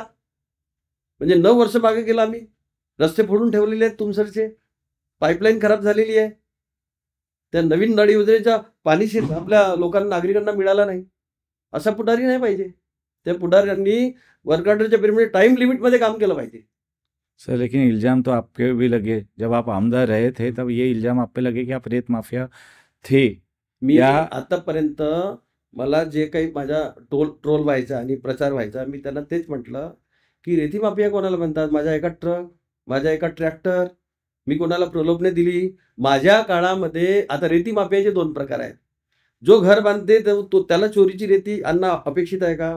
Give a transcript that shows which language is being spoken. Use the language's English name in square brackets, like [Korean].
[Marathi] म्हणजे 9 वर्ष मागे गेला आम्ही. रस्ते फोडून ठेवलेले आहेत तुमसरचे, पाईपलाईन खराब झालेली आहे. त्या नवीन नळ योजनेचा पाणी आपल्या लोकांना, नागरिकांना मिळाला नाही. असा पुढारी नाही पाहिजे. त्या पुढाऱ्यांनी वर्क ऑर्डरच्या पिरियडमध्ये टाइम लिमिटमध्ये काम केलं पाहिजे. [Hindi] सर, लेकिन इल्जाम तो आपके भी लगे, जब आप आमदार रहे थे तब ये इल्जाम आप पे लगे कि आप रेत माफिया थे. [Marathi] मी आतापर्यंत मला जे काही माझा ट्रोल व्हायचा आणि प्रचार व्हायचा, मी त्यांना तेच म्हटलं की रेती माफिया कोणाला म्हणतात? माझ्या एका ट्रक, माझ्या एका ट्रॅक्टर, मी कोणाला प्रलोभने दिली? माझ्या काळामध्ये आता रेती माफियाचे 2 प्रकार आहेत. जो घर बांधते त्याला चोरीची रेती आणणं अपेक्षित आहे का?